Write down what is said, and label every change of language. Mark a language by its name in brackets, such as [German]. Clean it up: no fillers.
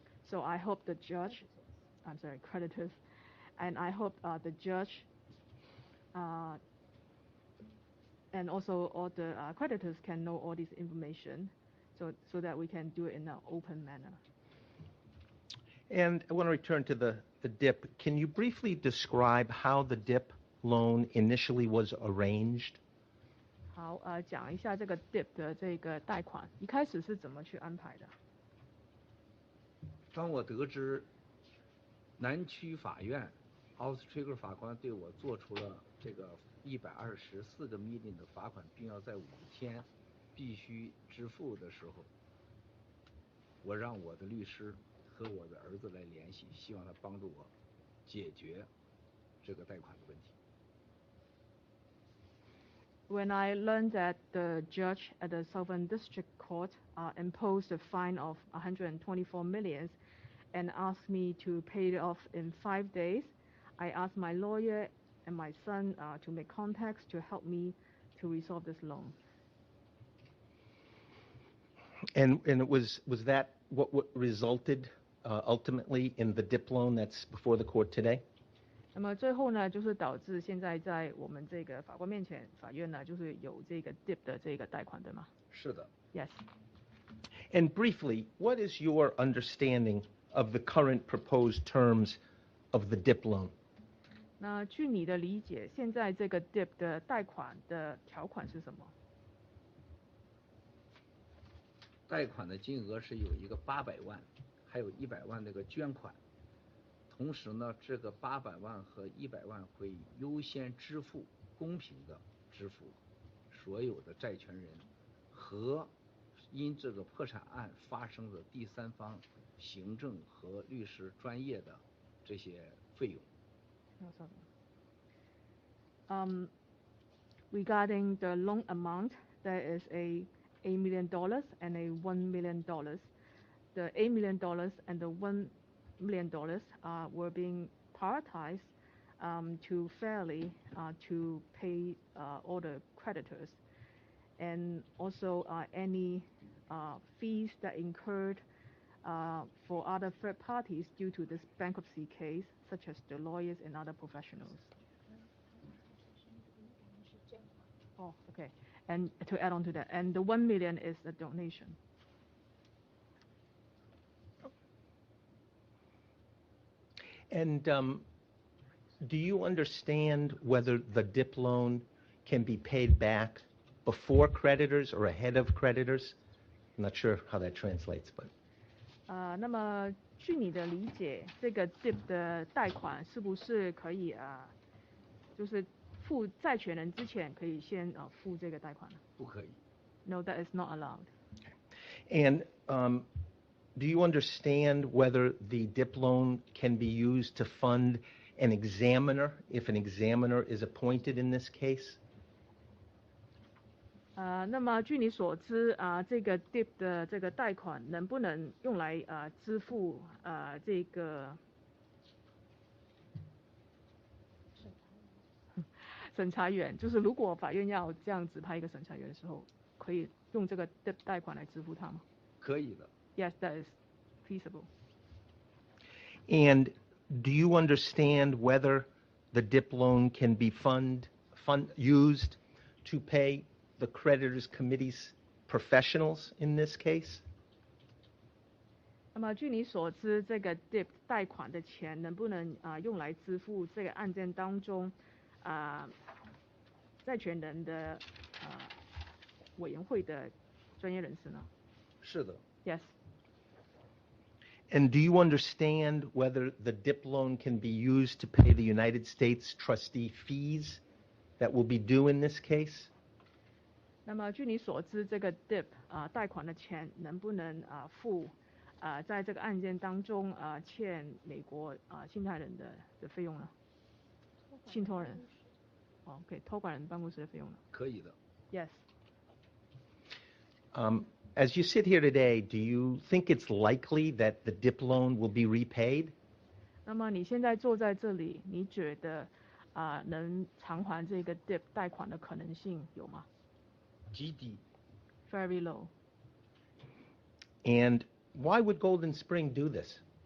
[English] So I hope the judge, creditors, and I hope the judge and also all the creditors can know all this information so that we can do it in an open manner. And I want to return to the the DIP, can you briefly describe how the DIP loan initially was arranged? [Chinese] 好，讲一下这个 DIP 的这个贷款一开始是怎么去安排的？当我得知南区法院奥斯特克法官对我做出了这个124个 million 的罚款，并要在5天必须支付的时候，我让我的律师和我的儿子来联系，希望他帮助我解决这个贷款的问题。 [English] When I learned that the judge at the Southern District Court imposed a fine of 124 million and asked me to pay it off in 5 days, I asked my lawyer and my son to make contacts to help me to resolve this loan. And it was that what resulted ultimately in the DIP loan that's before the court today? [Chinese] 那么最后呢，就是导致现在在我们这个法官面前，法院呢就是有这个 DIP 的这个贷款，对吗？是的。 [English] Yes. And briefly, what is your understanding of the current proposed terms of the DIP loan? [Chinese] 那据你的理解，现在这个 DIP 的贷款的条款是什么？贷款的金额是有一个800万，还有100万那个捐款。同时呢，这个800万和100万会优先支付，公平的支付所有的债权人和因这个破产案发生的第三方行政和律师专业的这些费用。 [English] Regarding the loan amount, there is $8 million and $1 million. The $8 million and the $1 million were being prioritized to fairly to pay all the creditors, and also any fees that incurred for other third parties due to this bankruptcy case, such as the lawyers and other professionals. Oh, okay. And to add on to that, and the 1 million is a donation. And do you understand whether the DIP loan can be paid back before creditors or ahead of creditors? I'm not sure how that translates, but. [Chinese] 那么据你的理解，这个 DIP 的贷款是不是可以就是付债权人之前可以先付这个贷款呢？不可以。 [English] No, that is not allowed. Okay. And do you understand whether the DIP loan can be used to fund an examiner if an examiner is appointed in this case? [Chinese] 那么据你所知这个 DIP 的这个贷款能不能用来支付这个审查员？就是如果法院要这样指派一个审查员的时候，可以用这个 DIP 贷款来支付它吗？可以的。 [English] Yes, that is feasible. And do you understand whether the DIP loan can be used to pay the creditors committee's professionals in this case? [Chinese] 那么据你所知，这个 DIP 贷款的钱能不能用来支付这个案件当中债权人的委员会的专业人士呢？是的。 [English] Yes. And do you understand whether the DIP loan can be used to pay the United States trustee fees that will be due in this case? [Chinese] 那么据你所知，这个 DIP 贷款的钱能不能付在这个案件当中欠美国信贷人的费用呢？信托人，OK， 托管人办公室的费用呢？可以的。 [English] Yes. As you sit here today, do you think it's likely that the DIP loan will be repaid? [Chinese] 那么你现在坐在这里，你觉得能偿还这个 DIP 贷款的可能性有吗？极低。 [English] Very low. And why would Golden Spring do this?